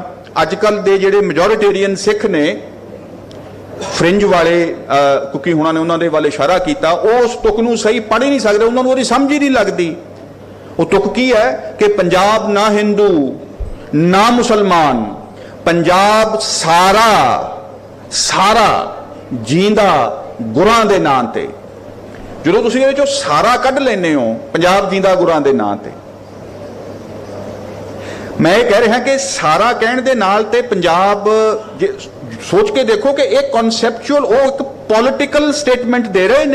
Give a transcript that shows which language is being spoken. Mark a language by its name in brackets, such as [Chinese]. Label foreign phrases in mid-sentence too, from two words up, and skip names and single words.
[Punjabi] ਅੱਜ ਕੱਲ ਦੇ ਜਿਹੜੇ ਮੈਜੋਰਿਟੇਰੀਅਨ ਸਿੱਖ ਨੇ, ਫਰਿੰਜ ਵਾਲੇ, ਕਿਉਂਕਿ ਹੁਣਾਂ ਨੇ ਉਹਨਾਂ ਦੇ ਵੱਲ ਇਸ਼ਾਰਾ ਕੀਤਾ, ਉਹ ਉਸ ਤੁਕ ਨੂੰ ਸਹੀ ਪੜ੍ਹ ਹੀ ਨਹੀਂ ਸਕਦੇ, ਉਹਨਾਂ ਨੂੰ ਉਹਦੀ ਸਮਝ ਹੀ ਨਹੀਂ ਲੱਗਦੀ। ਉਹ ਤੁਕ ਕੀ ਹੈ ਕਿ ਪੰਜਾਬ ਨਾ ਹਿੰਦੂ ਨਾ ਮੁਸਲਮਾਨ, ਪੰਜਾਬ ਸਾਰਾ ਸਾਰਾ ਜੀਂਦਾ ਗੁਰਾਂ ਦੇ ਨਾਂ ਤੇ, ਜਦੋਂ ਤੁਸੀਂ ਇਹਦੇ ਚੋਂ ਸਾਰਾ ਕੱਢ ਲੈਂਦੇ ਹੋ ਪੰਜਾਬ ਜੀਂਦਾ ਗੁਰਾਂ ਦੇ ਨਾਂ ਤੇ, ਮੈਂ ਇਹ ਕਹਿ ਰਿਹਾ ਕਿ ਸਾਰਾ ਕਹਿਣ ਦੇ ਨਾਲ ਤੇ ਪੰਜਾਬ ਸੋਚ ਕੇ ਦੇਖੋ ਕਿ ਇਹ ਕਨਸੈਪਚੁਅਲ ਉਹ ਇੱਕ [English] political statement [Punjabi] ਦੇ ਰਹੇ ਨੇ।